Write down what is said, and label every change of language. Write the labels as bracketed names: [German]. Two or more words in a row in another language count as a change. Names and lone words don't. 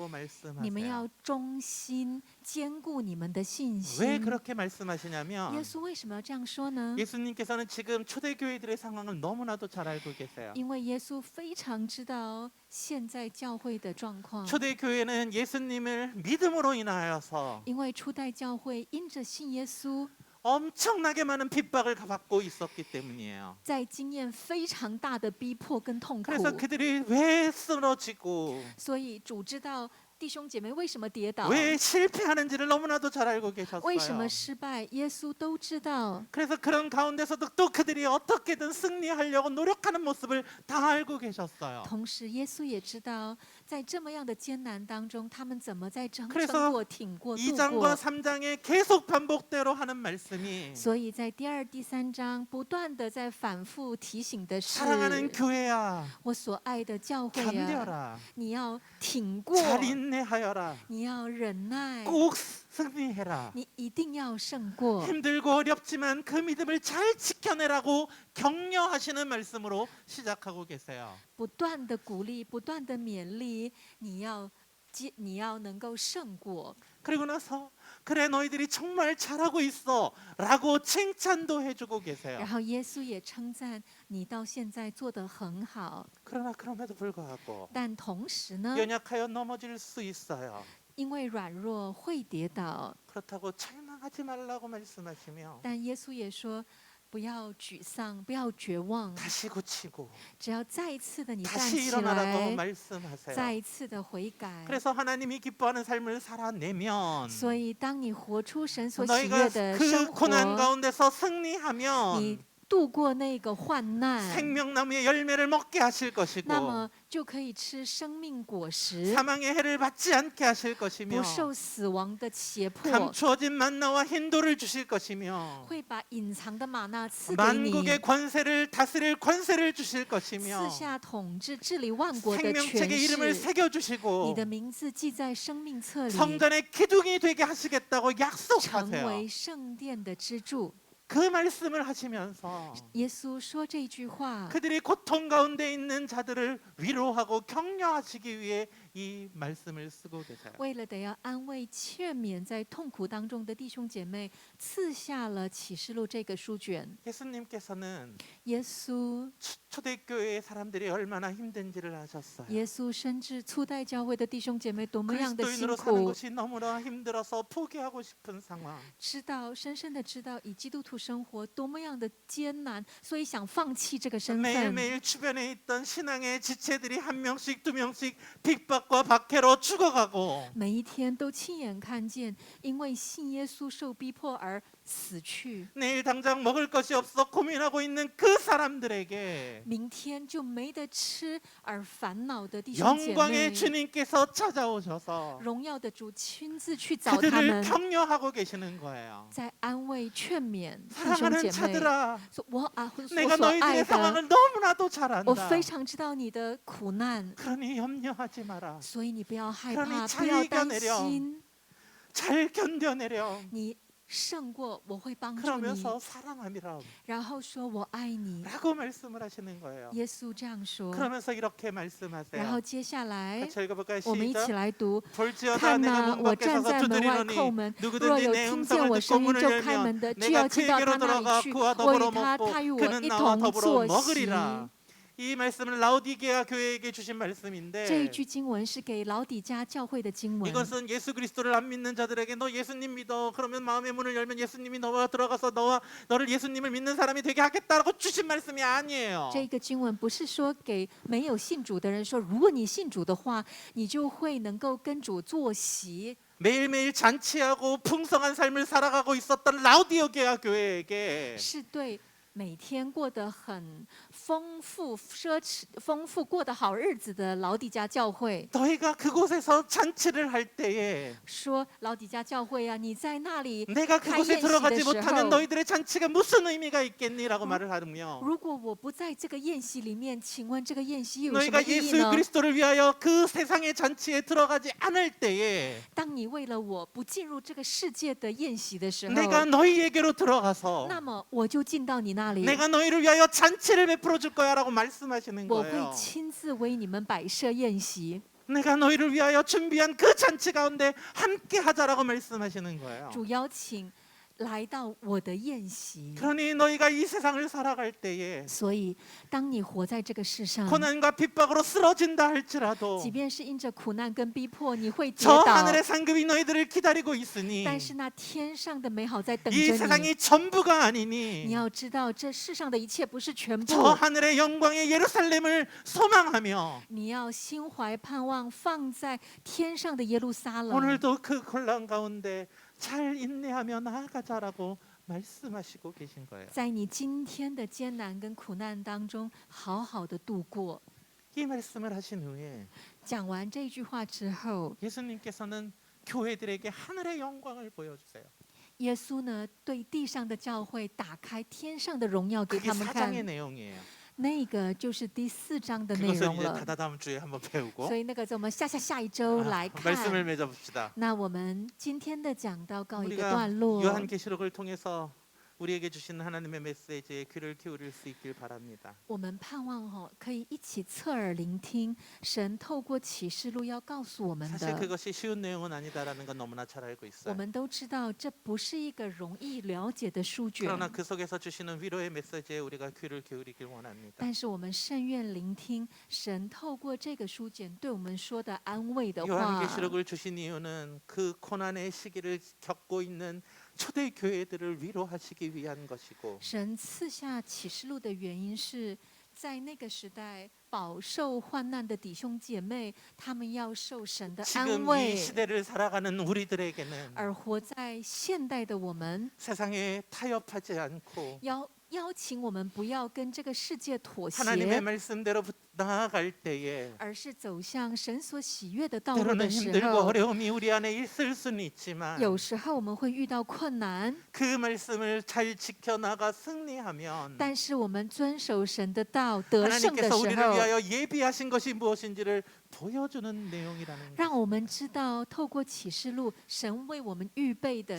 [Chinese] 你们 [Korean] 말씀하세요. [Chinese] 要忠心坚固你们的信 [Korean] 왜 [Chinese] 心。 [Korean] 그렇게 [Chinese] 耶 [Korean] 말씀하시냐면 [Chinese] 稣为什么要这样说呢？ [Korean] 예수님께서는 지금 초대교회들의 상황을 너무나도 잘 알고 계세요. [Chinese] 因为耶稣非常知道现在教会的状况， [Korean] 초대교회는 예수님을 믿음으로 인하여서 [Chinese] 因为初代教会因着信耶稣， [Korean] 엄청나게 많은 핍박을 받고 있었기 때문이에요. [Chinese] 在经验非常大的逼迫跟痛苦， [Korean] 그래서 그들이 왜 쓰러지고 [Chinese] 所以主知道弟兄姐妹为什么跌倒， [Korean] 왜 실패하는지를 너무나도 잘 알고 [Chinese] 为什么 [Korean] 계셨어요. [Chinese] 失败，耶稣都知道。 [Korean] 그래서 그런 가운데서도 또 그들이 어떻게든 승리하려고 노력하는 모습을 다 알고 계셨어요. [Chinese] 同时，耶稣也知道，在这么样的艰难当中，他们怎么在撑 [Korean] 그래서 [Chinese] 撑过、挺过、度 [Korean] 2장과 [Chinese] 过。 [Korean] 3장에 계속 반복대로 하는 말씀이 [Chinese] 所以在第二、第三章不断的在反复提醒的是， [Korean] 사랑하는 교회야, [Chinese] 我所爱的教会啊， [Korean] 견뎌라, [Chinese] 你要挺过， [Korean] 잘 인내하여라, [Chinese] 你要忍耐， [Korean] 꼭 승리해라. [Chinese] 你一定要胜过。 [Korean] 힘들고 어렵지만 그 믿음을 잘 지켜내라고 격려하시는 말씀으로 시작하고 계세요. [Chinese] 不断的鼓励，不断的勉励，你要能够胜过。 [Korean] 그리고 나서 그래 너희들이 정말 잘하고 있어라고 칭찬도 해주고 계세요. [Chinese] 然后耶稣也称赞你到现在做得很好， [Korean] 그러나 그럼에도 불구하고 [Chinese] 但同时呢， [Korean] 연약하여 넘어질 수 있어요. [Chinese] 因为软弱会跌倒， [Korean] 그렇다고 절망하지 말라고 말씀하시며 [Chinese] 但耶稣也说。不要沮丧，不要绝望， [Korean] 다시 고치고 [Chinese] 只要再一次的你站 [Korean] 다시 [Chinese] 起 [Korean] 일어나라고 [Chinese] 来，再 [Korean] 말씀하세요. [Chinese] 一次的悔改。 [Korean] 그래서 하나님이 기뻐하는 삶을 살아내면 [Chinese] 所以，当你活出神所喜 [Korean] 너희가 [Chinese] 悦的生 [Korean] 그 고난 [Chinese] 活， [Korean] 가운데서 승리하면 [Chinese] 你度过那个患难， [Korean] 생명나무의 열매를 먹게 하실 [Chinese] 那 [Korean] 것이고 [Chinese] 么就可以吃生命果实， [Korean] 사망의 해를 받지 않게 하실 [Chinese] 不 [Korean] 것이며 [Chinese] 受死亡的胁迫， [Korean] 감추어진 만나와 힌도를 주실 것이며 [Chinese] 会把隐藏的玛纳赐给你， [Korean] 만국의 권세를 다스릴 권세를 주실 [Chinese] 赐 [Korean] 것이며 [Chinese] 下统治治理万国的权 [Korean] 생명책의 이름을 [Chinese] 势。 [Korean] 새겨주시고 [Chinese] 你的名字记在生命册里， [Korean] 성전의 기둥이 되게 하시겠다고 [Chinese] 成 [Korean] 약속하세요. [Chinese] 为圣殿的支柱。 [Korean] 그 말씀을 하시면서 [Chinese] 耶稣说这句话， [Korean] 그들이 고통 가운데 있는 자들을 위로하고 격려하시기 위해 이 말씀을 쓰고 계세요. [Chinese] 为了得要安慰劝勉在痛苦当中的弟兄姐妹，赐下了启示录这个书卷。 [Korean] 예수님께서는 [Chinese] 耶稣， [Korean] 초대교회의 사람들이 얼마나 힘든지를 아셨어요. [Chinese] 耶稣深知初代教会的弟兄姐妹多么样的辛 [Korean] 그리스도인으로 사는 [Chinese] 苦， [Korean] 것이 너무나 힘들어서 포기하고 싶은 상황. [Chinese] 深深的知道以基督徒生活多么样的艰难，所以想放弃这个身份。 [Korean] 매일매일 주변에 있던 신앙의 지체들이 한 명씩 두 명씩 핍박과 박해로 죽어가고 [Chinese] 每一天都亲眼看见，因为信耶稣受逼迫而死去， [Korean] 내일 당장 먹을 것이 없어 고민하고 있는 그 사람들에게 [Chinese] 明天就没得吃而烦恼的弟兄姐 [Korean] 영광의 [Chinese] 妹， [Korean] 주님께서 찾아오셔서 [Chinese] 荣耀的主亲自去找他 [Korean] 그들을 [Chinese] 们， [Korean] 격려하고 계시는 거예요. [Chinese] 在安慰劝勉弟兄 [Korean] 사랑하는 [Chinese] 姐妹。 [Korean] 자들아, [Chinese] 说我所 [Korean] 내가 [Chinese] 所爱 [Korean] 너희들의 [Chinese] 的， [Korean] 상황을 너무나도 잘 [Chinese] 我 [Korean] 안다. [Chinese] 非常知道你的苦难， [Korean] 그러니 염려하지 마라. [Chinese] 所以你不要害 [Korean] 그러니 [Chinese] 怕， [Korean] 잘 [Chinese] 不要担 [Korean] 이겨내렴 [Chinese] 心， [Korean] 잘 견뎌내렴. [Chinese] 你胜过我会帮助你， [Korean] 그러면서 사랑함이라 [Chinese] 然后说我爱你。 [Korean] 라고 말씀을 하시는 거예요. [Chinese] 耶稣这样说， [Korean] 그러면서 이렇게 [Chinese] 然后 [Korean] 말씀하세요. [Chinese] 接下来 [Korean] 같이 읽어볼까요? [Chinese] 我们一起 [Korean] 시작. [Chinese] 来读。 [Korean] 볼지어다 [Chinese] 看 [Korean] 내가 [Chinese] 哪， [Korean] 문 [Chinese] 我 [Korean] 밖에 [Chinese] 站 [Korean] 서서 [Chinese] 在门外叩 [Korean] 두드리노니 [Chinese] 门，若 [Korean] 누구든지 [Chinese] 有 [Korean] 내 [Chinese] 听见 [Korean] 음성을 [Chinese] 我 [Korean] 듣고 [Chinese] 声音 [Korean] 문을 [Chinese] 就开 [Korean] 열면 [Chinese] 门的，就 [Korean] 내가 [Chinese] 要 [Korean] 그 [Chinese] 进到他 [Korean] 에게로 [Chinese] 那里 [Korean] 들어가 [Chinese] 去， [Korean] 그와 [Chinese] 为 [Korean] 더불어 [Chinese] 他， [Korean] 먹고 [Chinese] 他与我 [Korean] 그는 [Chinese] 一 [Korean] 나와 [Chinese] 同 [Korean] 더불어 [Chinese] 坐席。 [Korean] 먹으리라. 이 말씀은 라오디게아 교회에게 주신 [Chinese] 这一 [Korean] 말씀인데 [Chinese] 句经文是给老底家教会的经文。 [Korean] 이것은 예수 그리스도를 안 믿는 자들에게 너 예수님 믿어. 그러면 마음의 문을 열면 예수님이 너와 들어가서 너를 예수님을 믿는 사람이 되게 하겠다라고 주신 말씀이 아니에요. [Chinese] 这个经文不是说给没有信主的人说，如果你信主的话，你就会能够跟主坐席。 [Korean] 매일매일 잔치하고 풍성한 삶을 살아가고 있었던 라오디게아 교회에게 [Chinese] 是对每天过得很丰富、奢侈、丰富过得好日子的老底家教会 [Korean] 너희가 그곳에서 잔치를 할 때에 [Chinese] 说：“老底家教会啊，你在那里 [Korean] 내가 [Chinese] 开 [Korean] 그곳에 [Chinese] 宴席的 [Korean] 들어가지 [Chinese] 时候， [Korean] 못하면 너희들의 잔치가 무슨 의미가 있겠니라고 말을 하며 [Chinese] 如果我不在这个宴席里面，请问这个宴席又有什么 [Korean] 너희가 [Chinese] 意义 [Korean] 예수 [Chinese] 呢？ [Korean] 그리스도를 위하여 그 세상의 잔치에 들어가지 않을 때에 [Chinese] 当你为了我不进入这个世界的宴席的时候， [Korean] 내가 너희에게로 들어가서 [Chinese] 那么我就进到你那里， [Korean] 내가 너희를 위하여 잔치를 베풀어 줄 거야라고 말씀하시는 [Chinese] 我会 [Korean] 거예요. [Chinese] 亲自为你们摆设宴席。 [Korean] 내가 너희를 위하여 준비한 그 잔치 가운데 함께 하자라고 말씀하시는 거예요. [Chinese] 主邀请来到我的宴席。 [Korean] 그러니 너희가 이 세상을 살아갈 때에 [Chinese] 所以，当你活在这个世上， [Korean] 고난과 핍박으로 쓰러진다 할지라도 [Chinese] 即便是因着苦难跟逼迫，你会跌 [Korean] 저 [Chinese] 倒， [Korean] 하늘의 상급이 너희들을 기다리고 있으니 [Chinese] 但是那天上的美好在等 [Korean] 이 [Chinese] 着你。 [Korean] 세상이 전부가 [Chinese] 你 [Korean] 아니니 [Chinese] 要知道，这世上的一切不是全部 [Korean] 저 。 하늘의 영광의 예루살렘을 소망하며 [Chinese] 你要心怀盼望，放在天上的耶路撒冷。 [Korean] 오늘도 그 곤란 가운데 잘 인내하며 나아가자라고 말씀하시고 계신 거예요. [Chinese] 在你今天的艰难跟苦难当中，好好的度过。 [Korean] 이 말씀을 하신 후에 [Chinese] 讲完这句话之后， [Korean] 예수님께서는 교회들에게 하늘의 영광을 보여주세요. [Chinese] 耶稣呢，对地上的教会打开天上的荣耀给 [Korean] 그게 [Chinese] 他们看 [Korean] 4장의 。 내용이에요. [Chinese] 那个就是第4章的内 [Korean] 그것을 [Chinese] 容 [Korean] 이제 [Chinese] 了。 [Korean] 다다음 주에 한번 배우고 [Chinese] 所以那个，我们下一周来 [Korean] 말씀을 [Chinese] 看。 [Korean] 맺어봅시다. [Chinese] 那我们今天的讲道告一个 [Korean] 우리가 [Chinese] 段落。 [Korean] 요한계시록을 통해서 우리에게 주신 하나님의 메시지에 귀를 기울일 수 있길 바랍니다. [Chinese] 我们盼望可以一起侧耳聆听神透过启示录要告诉我们 [Korean] 사실 [Chinese] 的。 [Korean] 그것이 쉬운 내용은 아니다라는 건 너무나 잘 알고 [Chinese] 我 [Korean] 있어요. [Chinese] 们都知道这不是一个容易了解的书卷， [Korean] 그러나 그 속에서 주시는 위로의 메시지에 우리가 귀를 기울이길 원합니다. [Chinese] 但是我们甚愿聆听神透过这个书卷对我们说的安慰的话。 [Korean] 요한계시록을 주신 이유는 그 고난의 시기를 겪고 있는 초대 교회들을 위로하시기 위한 것이고 [Chinese] 神赐下启示录的原因是在那个时代饱受患难的弟兄姐妹，他们要受神的安 [Korean] 지금 이 [Chinese] 慰， [Korean] 시대를 살아가는 우리들에게는 [Chinese] 而活在现代的我们， [Korean] 세상에 타협하지 않고 [Chinese] 邀请我们不要跟这个世界妥 [Korean] 하나님의 [Chinese] 协， [Korean] 말씀대로 나아갈 때에 [Chinese] 而是走向神所喜悦的道路 [Korean] 때로는 [Chinese] 的时 [Korean] 힘들고 [Chinese] 候， [Korean] 어려움이 우리 안에 있을 수는 있지만 [Chinese] 有时候我们会遇到困难， [Korean] 그 말씀을 잘 지켜나가 승리하면 [Chinese] 但是我们遵守神的道得胜的 [Korean] 하나님께서 [Chinese] 时 [Korean] 우리를 [Chinese] 候， [Korean] 위하여 예비하신 것이 무엇인지를 보여주는 내용이라는 [Chinese] 让我们知道透过启示录，神为我们预备的